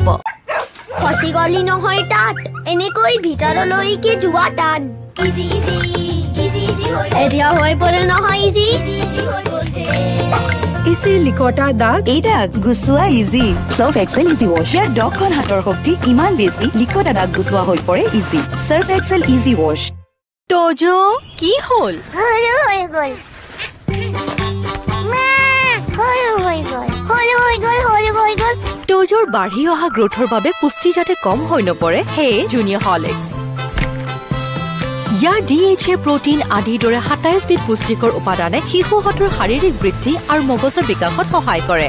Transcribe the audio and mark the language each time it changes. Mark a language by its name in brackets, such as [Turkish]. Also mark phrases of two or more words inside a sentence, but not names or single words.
[Assamese] খসি গলি নহয় তাত, এনেকৈ ভিতৰলৈকে যোৱা তাত। ইজি ইজি ইজি ইজি হৈ এতিয়া হৈ পৰে নহয় ইজি ইজি হৈ গৈছে। ইজি লিকটা দাগ, এই দাগ গুচোৱা ইজি। সার্ফ এক্সেল ইজি ওয়াশ, ইয়াৰ 10খন হাতৰ শক্তি ইমান বেছি, লিকটা দাগ গুচোৱা হৈ পৰে ইজি। সার্ফ এক্সেল ইজি ওয়াশ। তোজো কি হ'ল? হলো হৈ গল মা, হলো হৈ গল হলো হৈ গল হলো হৈ গল। তোজোৰ বাঢ়ি অহা গ্ৰোথৰ বাবে পুষ্টি যাতে কম হৈ নপৰে, হে জুনিয়ৰ হৰলিক্স। ইয়াৰ DHA প্ৰটিন আদিৰ দৰে 27 বিধ পুষ্টিকৰ উপাদানে শিশুহঁতৰ শাৰীৰিক বৃদ্ধি আৰু মগজৰ বিকাশত সহায় কৰে।